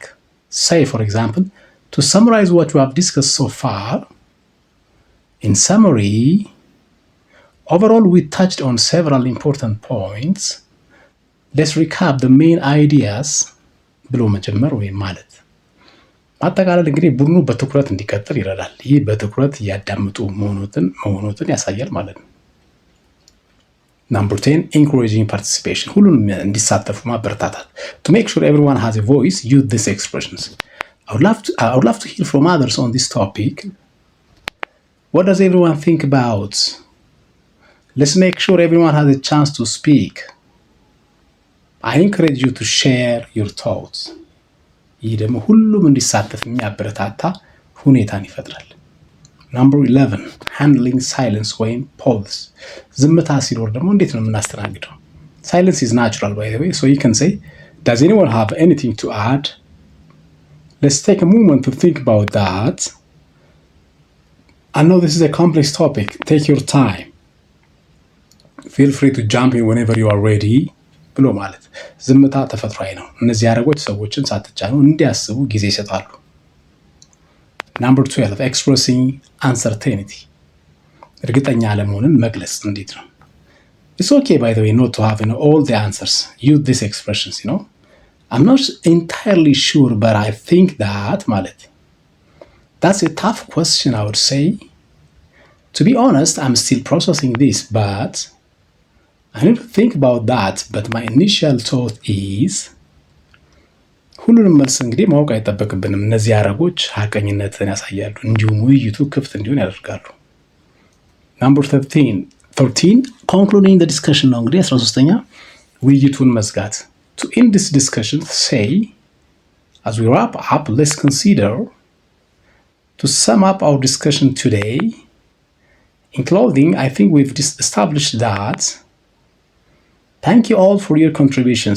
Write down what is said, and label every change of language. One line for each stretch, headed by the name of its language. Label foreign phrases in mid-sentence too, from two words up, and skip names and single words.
English: Say for example, to summarize what we have discussed so far, in summary, overall we touched on several important points. Let's recap the main ideas
Amharic: ብሎ መጀመር ወይም ማለት። ማጠቃለል እንግዲህ ቡድኑ በትኩረት እንዲቀጥል ይረዳል። ይህ በትኩረት እያዳመጡ መሆኑን ያሳያል ማለት ነው።
English: Number 10 encouraging participation
Amharic: ሁሉንም እንዲሳተፉ ማበረታታት.
English: To make sure everyone has a voice, use these expressions. I would love to hear from others on this topic. What does everyone think about? Let's make sure everyone has a chance to speak. I encourage you to share your thoughts.
Amharic: ይህ ደግሞ ሁሉም እንዲሳተፍ የሚያበረታታ ሁኔታን ይፈጥራል።
English: Number 11 handling silence
Amharic: ወይም pause. ዝምታ ሲኖር ደግሞ እንዴት ነው የምናስተናግደው?
English: Silence is natural by the way, so you can say, does anyone have anything to add? Let's take a moment to think about that. I know this is a complex topic. Take your time. Feel free to jump in whenever you are ready.
Amharic: ብሎ ማለት ዝምታ ተፈጥሯዊ ነው። እነዚህ ሐረጎች ሰዎችን ሳትጫኑ እንዲያስቡ ጊዜ ይሰጣሉ።
English: Number 12 expressing uncertainty
Amharic: እርግጠኛ አለመሆንን መግለጽ እንዴት ነው?
English: It's okay by the way not to have all the answers. Use these expressions, I'm not entirely sure but I think that ማለት That's a tough question I would say. To be honest, I'm still processing this but I need to think about that, but my initial thought is
Amharic: ሁሉንም መልስ እንግዲህ ማወቅ አይጠበቅብንም። እነዚህ ሐረጎች ሐቀኝነትን ያሳያሉ፣ እንዲሁም ውይይቱ ክፍት እንዲሆን ያደርጋሉ።
English: Number 13 concluding the discussion
Amharic: ነው እንግዲህ 13ኛ ውይይቱን መዝጋት።
English: To end this discussion, say, as we wrap up, let's consider to sum up our discussion today. In closing, I think we've established that Thank you all for your contributions.